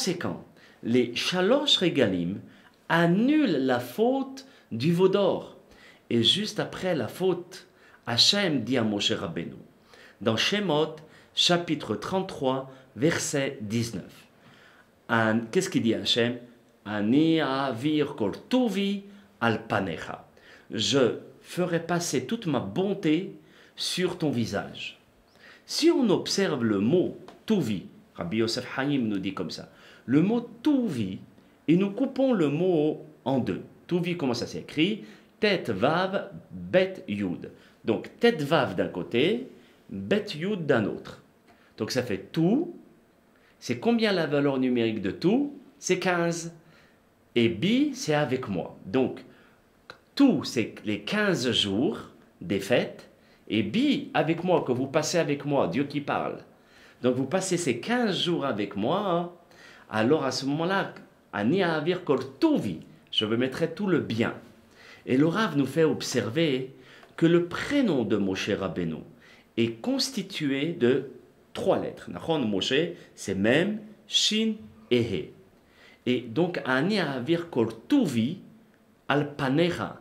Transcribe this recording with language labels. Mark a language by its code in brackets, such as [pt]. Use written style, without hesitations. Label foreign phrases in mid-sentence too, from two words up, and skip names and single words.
[fr] Par conséquent, les [he] שלוש רגלים [fr] annule la faute du veau d'or. Et juste après la faute, Hachem dit à Moshe Rabbeinu, dans Shemot, chapitre 33, verset 19. Qu'est-ce qu'il dit Hachem? [he] אני אעביר כל טובי על פניך. [fr] Je ferai passer toute ma bonté sur ton visage. Si on observe le mot tuvi, Rabbi Yosef Haïm nous dit comme ça, le mot tuvi, et nous coupons le mot en deux. Tuvi, comment ça s'écrit? [he] טית וו בית יוד. [fr] Donc [he] טית וו [fr] d'un côté, [he] בית יוד [fr] d'un autre. Donc ça fait tout. C'est combien la valeur numérique de tout? C'est 15. Et bi, c'est avec moi. Donc tout, c'est les 15 jours des fêtes. Et bi, avec moi, que vous passez avec moi, Dieu qui parle. Donc vous passez ces 15 jours avec moi. Alors à ce moment-là, [he] אני אעביר כל טובי, [fr] je me mettrai tout le bien. Et le Rav nous fait observer que le prénom de Moshe Rabbeinu est constitué de 3 lettres. Nachon, Moshe, c'est Mem, Shin et He. Et donc, [he] אני אעביר כל טובי על פניך.